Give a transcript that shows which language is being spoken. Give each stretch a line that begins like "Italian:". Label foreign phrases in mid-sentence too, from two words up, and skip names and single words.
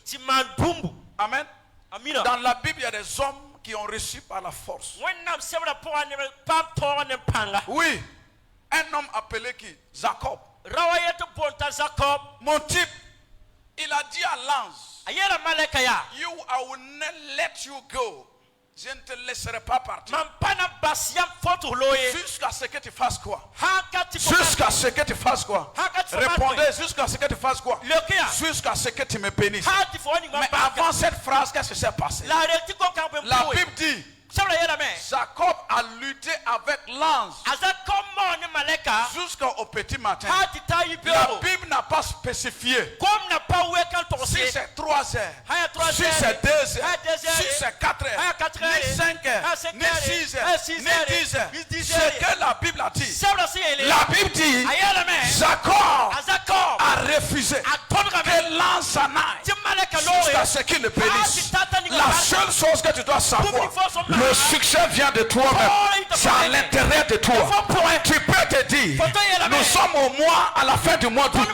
French: Amen. Dans la Bible, il y a des hommes qui ont reçu par la force. Oui, un homme appelé qui? Jacob. Mon type, il a dit à l'ange,
English: I will not let you go.
French: Je ne te laisserai pas partir. Jusqu'à ce que tu fasses quoi? Jusqu'à ce que tu fasses quoi? Répondez, jusqu'à ce que tu fasses quoi? Jusqu'à ce que tu me bénisses. Mais avant cette phrase, qu'est-ce qui s'est passé? La Bible dit, Jacob a lutté avec l'ange jusqu'au petit matin. La Bible n'a pas spécifié si c'est 3 heures, si c'est 2 heures, si c'est 4 heures, ni 5 heures, ni 6 heures, ni 10 heures. Ce que la Bible a dit. La Bible dit, Jacob a refusé que l'ange s'en aille jusqu'à ce qu'il le bénisse. La seule chose que tu dois savoir, le succès vient de toi-même. C'est à l'intérieur de toi. Tu peux te dire, nous sommes au mois, à la fin du mois d'août.